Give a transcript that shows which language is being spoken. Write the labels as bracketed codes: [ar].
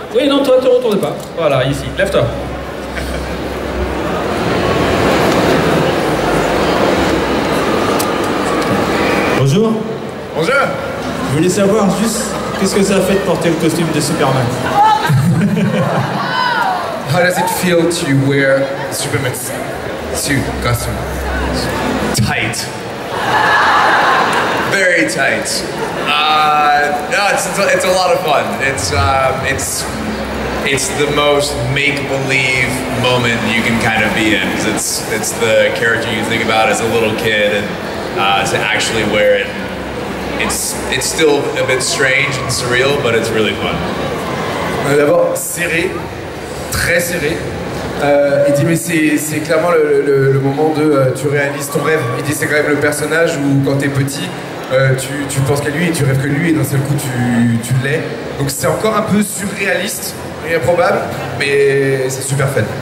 [fr] Oui, non, toi, te retourne pas. Voilà, ici, lève-toi. Bonjour. Bonjour. Je voulais savoir juste qu'est-ce que ça fait de porter le costume de Superman. [en] How does it feel to wear Superman's suit, costume? Tight. Very tight. No, it's a lot of fun. It's the most make-believe moment you can kind of be in. It's the character you think about as a little kid, and to actually wear it, it's still a bit strange and surreal, but it's really fun. [fr] D'abord serré, très serré. Il dit mais c'est clairement le moment de tu réalises ton rêve. Il dit c'est quand même le personnage où quand t'es petit tu penses qu'à lui et tu rêves que lui et d'un seul coup tu l'es. Donc c'est encore un peu surréaliste et improbable, mais c'est super fun.